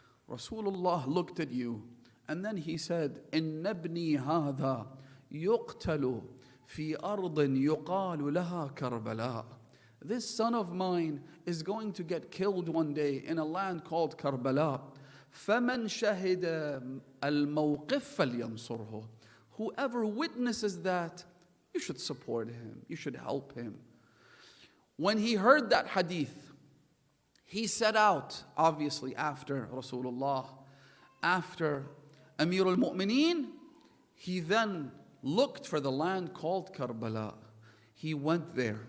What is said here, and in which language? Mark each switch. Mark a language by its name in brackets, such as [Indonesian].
[English] Rasulullah looked at you and then he said, [Arabic] Inna ibni hadha yuqtalu fi ardin yuqalu laha Karbala. [English] This son of mine is going to get killed one day in a land called Karbala. [Arabic] فَمَنْ شَهِدَ الْمَوْقِفَ فَلْيَنْصُرْهُ. [English] Whoever witnesses that, You should support him. You should help him. When he heard that hadith, he set out, obviously after Rasulullah, after Amir al-Mu'mineen, he then looked for the land called Karbala. He went there.